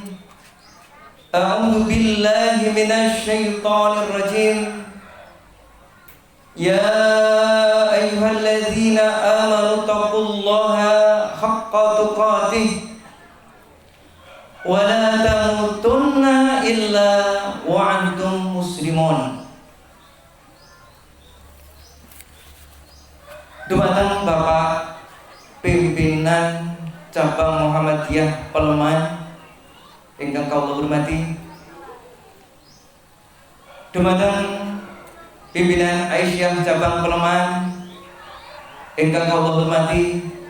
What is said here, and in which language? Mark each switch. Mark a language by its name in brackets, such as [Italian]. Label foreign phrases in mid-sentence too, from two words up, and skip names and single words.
[Arabic] أعوذ بالله من الشيطان الرجيم. يا أيها الذين آمنوا اتقوا الله حق تقاته ولا تموتن إلا وأنتم مسلمون. [Javanese] Dumateng Bapak pimpinan cabang Muhammadiyah Peleman ingkang kula hormati, dumateng pimpinan Aisyah cabang Peleman ingkang kula hormati,